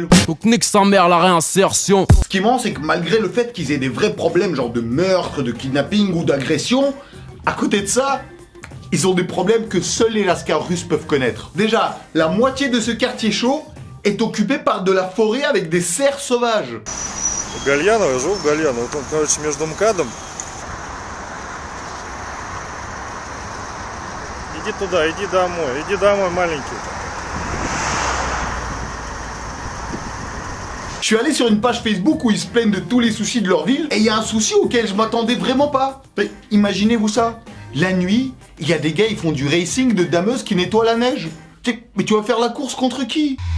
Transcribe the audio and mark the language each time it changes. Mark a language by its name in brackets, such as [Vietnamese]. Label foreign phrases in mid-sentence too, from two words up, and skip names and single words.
[French] Donc nique sa mère la réinsertion. Ce qui est marrant, c'est que malgré le fait qu'ils aient des vrais problèmes, genre de meurtre, de kidnapping ou d'agression, à côté de ça, ils ont des problèmes que seuls les Lascars russes peuvent connaître. Déjà, la moitié de ce quartier chaud est occupé par de la forêt avec des cerfs sauvages. [Russian] Гальяново, я живу в Гальяново. Вот он, короче, между МКАДом. Иди домой, маленький. [French] Je suis allé sur une page Facebook où ils se plaignent de tous les soucis de leur ville, et il y a un souci auquel je m'attendais vraiment pas. Mais imaginez-vous ça, la nuit, il y a des gars, ils font du racing de dameuses qui nettoient la neige. Mais tu vas faire la course contre qui?